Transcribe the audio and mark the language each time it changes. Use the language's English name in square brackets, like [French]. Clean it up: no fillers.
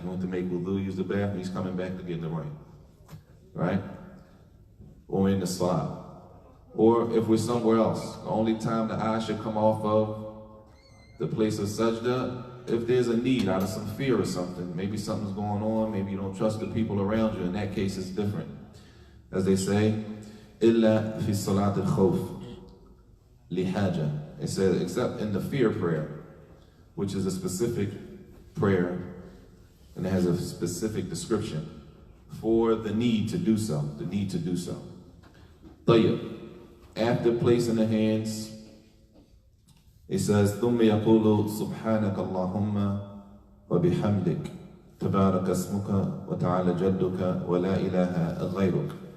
[English] He went to make wudu, use the bathroom, he's coming back to get in the rain. Right? Or in the salah. Or if we're somewhere else, the only time the eye should come off of the place of sajda, if there's a need out of some fear or something, maybe something's going on, maybe you don't trust the people around you, in that case it's different. As they say, [Arabic] إِلَّا فِي صَلَاةِ الْخَوْفِ لِحَاجَةٍ. [English] It says, except in the fear prayer, which is a specific prayer, and it has a specific description for the need to do so, the need to do so. [Arabic] طيب. [English] After placing the hands, it says, [Arabic] ثُمَّ يَقُولُ سُبْحَانَكَ اللَّهُمَّ وَبِحَمْدِكَ تَبَارَكَ اسْمُكَ وَتَعَالَى جَدُّكَ وَلَا إِلَهَ غَيْرُكَ.